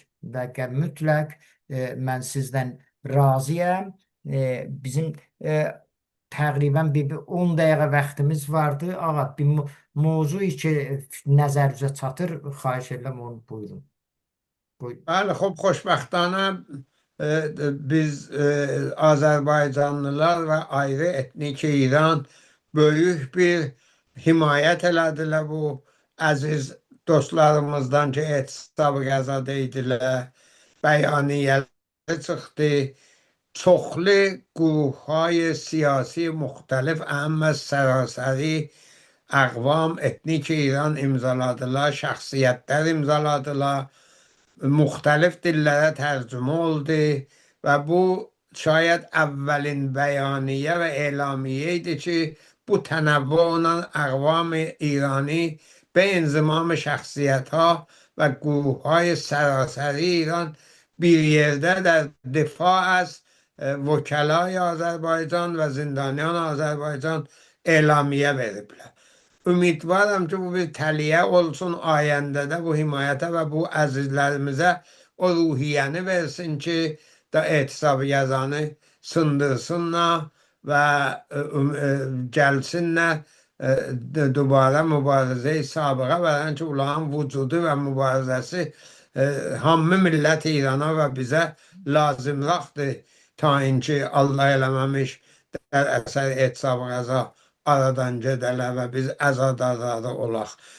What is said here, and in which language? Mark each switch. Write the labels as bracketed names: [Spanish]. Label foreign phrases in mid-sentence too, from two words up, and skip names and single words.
[Azerbaijani] Və mütləq mən sizdən razıyam. Bizim təqribən bir 10 dəqiqə vaxtımız vardı. Ağa, bir mövzu ki nəzərinizə çatır, xahiş edirəm onu buyurun. Buyurun. [Persian] بله خب خوشبختانه [Azerbaijani] biz Azərbaycanlılar və ayrı etnik İran böyük bir himayət elədilər bu əziz dostlarımızdan ki, etisab qəzada idilər, bəyaniyələri çıxdı. Çoxlu qurumهای siyasi müxtəlif əhəm və sərasəri əqvam etnik İran imzaladılar, şəxsiyyətlər imzaladılar. Müxtəlif dillərə tərcümə oldu və bu şayad əvvəlin bəyaniyə və elamiyyə idi ki, bu tənəvvü olan əqvam İrani [Persian] به انضمام شخصیت ها و گروه های سراسری ایران [Azerbaijani] bir yerdə [Persian] در دفاع از وکلای آذربایجان و زندانیان آذربایجان [Azerbaijani] elamiyyə veriblər. Ümidvaram ki, bu bir təliyə olsun ayəndədə bu himayətə və bu əzizlərimizə o ruhiyyəni versin ki, da etisab yazanı sındırsınlar və gəlsinlər dubara mübarizə sabığa verən ki, onların vücudu və mübarizəsi hamı millət İrana və bizə lazımlıqdır ki, Allah eləməmiş dər əsər etisab qəza aradan gedələr və biz əzadarları olaq.